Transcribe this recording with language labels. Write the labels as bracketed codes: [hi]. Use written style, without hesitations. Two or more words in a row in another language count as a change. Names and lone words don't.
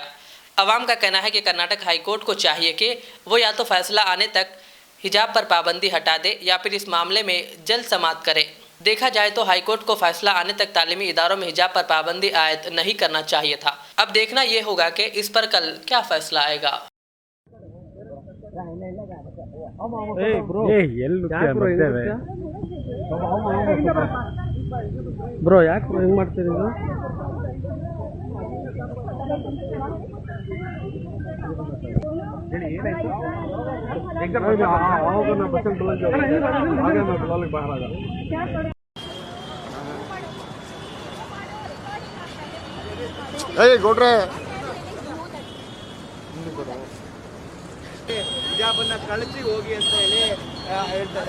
[hi] अवाम का कहना है कि कर्नाटक हाई कोर्ट को चाहिए कि वो या तो फैसला आने तक हिजाब पर पाबंदी हटा दे या फिर इस मामले में जल्द समाअत करे। देखा जाए तो हाई कोर्ट को फैसला आने तक तालीमी इदारों में हिजाब पर पाबंदी आयद नहीं करना चाहिए था। अब देखना ये होगा कि इस पर कल क्या फैसला आएगा। [kn] ಬ್ರೋ ಯಾಕೆ ಬ್ರೋ ಹೆಂಗೆ ಮಾಡ್ತೀರಿ ನೀವು? ಆವಾಗ ನಾ ಬಸ್ಸಲ್ಲಿ ಬಂದಿದ್ದೆ, ಆಗ ನಾ ಬಿಲಾಲಿಗೆ ಬಾರಾಗ ಗೌಡ್ರೆ ಹಿಜಾಬನ್ನ ಕಳಿಸಿ ಹೋಗಿ ಅಂತ ಹೇಳಿ ಹೇಳ್ತಾರೆ.